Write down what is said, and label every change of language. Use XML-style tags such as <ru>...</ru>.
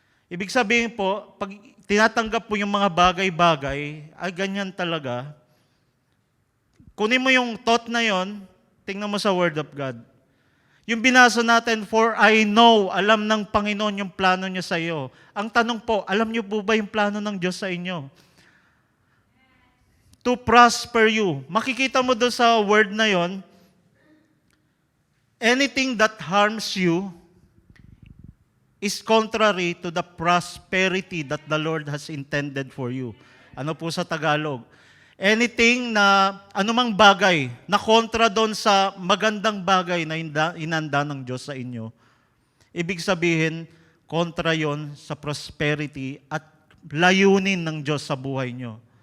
<tl>Ibig sabihin po, pag tinatanggap po yung mga bagay-bagay, ay ganyan talaga. Kunin mo yung thought na yon, tingnan mo sa Word of God. Yung binasa natin,</tl> <en>for I know,</en> <tl>alam ng Panginoon yung plano niya sa iyo. Ang tanong po, alam niyo po ba yung plano ng Diyos sa inyo?</tl> <en>To prosper you.</en> <tl>Makikita mo doon sa word na yon,</tl> <en>anything that harms you is contrary to the prosperity that the Lord has intended for you.</en> <tl>Ano po sa Tagalog? Anything na, anumang bagay na kontra doon sa magandang bagay na inanda ng Diyos sa inyo, ibig sabihin, kontra yon sa prosperity at layunin ng Diyos sa buhay nyo.</tl>